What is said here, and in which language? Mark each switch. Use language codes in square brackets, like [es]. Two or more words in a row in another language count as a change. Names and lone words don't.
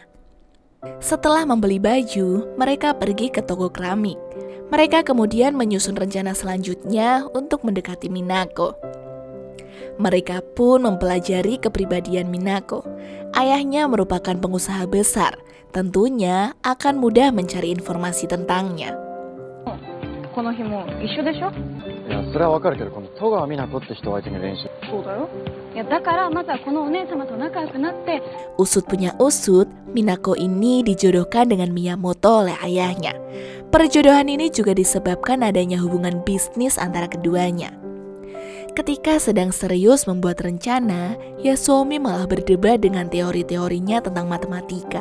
[id] Setelah membeli baju, mereka pergi ke toko keramik. Mereka kemudian menyusun rencana selanjutnya untuk mendekati Minako. Mereka pun mempelajari kepribadian Minako. Ayahnya merupakan pengusaha besar. Tentunya akan mudah mencari informasi tentangnya. [ja] この日も一緒でしょ？いや、それはわかるけど、この戸川美奈子って人を相手に練習。そうだよ。いやだからまずはこのお姉様と仲良くなって。 [id] Usut punya usut, Minako ini dijodohkan dengan Miyamoto oleh ayahnya. Perjodohan ini juga disebabkan adanya hubungan bisnis antara keduanya. Ketika sedang serius membuat rencana, Yasomi malah berdebat dengan teori-teorinya tentang matematika.